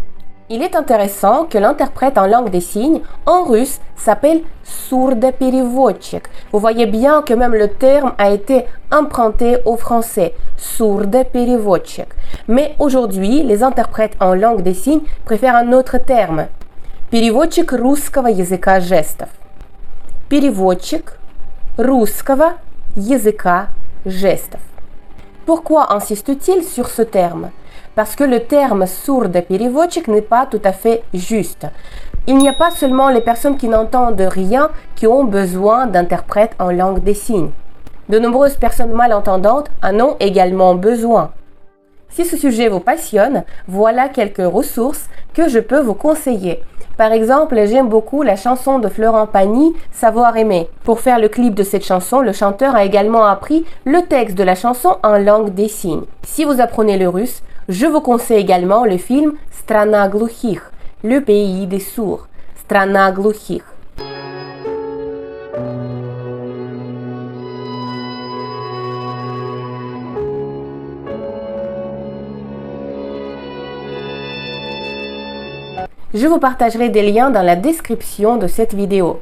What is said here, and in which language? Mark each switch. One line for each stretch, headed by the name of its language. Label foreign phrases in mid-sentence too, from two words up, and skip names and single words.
French: Il est intéressant que l'interprète en langue des signes, en russe, s'appelle сурдопереводчик. Vous voyez bien que même le terme a été emprunté au français, сурдопереводчик. Mais aujourd'hui, les interprètes en langue des signes préfèrent un autre terme,
Russian: переводчик русского языка жестов. Переводчик русского языка жестов.
French: Pourquoi insiste-t-il sur ce terme? Parce que le terme сурдопереводчик n'est pas tout à fait juste. Il n'y a pas seulement les personnes qui n'entendent rien qui ont besoin d'interprètes en langue des signes. De nombreuses personnes malentendantes en ont également besoin. Si ce sujet vous passionne, voilà quelques ressources que je peux vous conseiller. Par exemple, j'aime beaucoup la chanson de Florent Pagny, Savoir aimer. Pour faire le clip de cette chanson, le chanteur a également appris le texte de la chanson en langue des signes. Si vous apprenez le russe, je vous conseille également le film Страна глухих, le pays des sourds. Страна глухих. Je vous partagerai des liens dans la description de cette vidéo.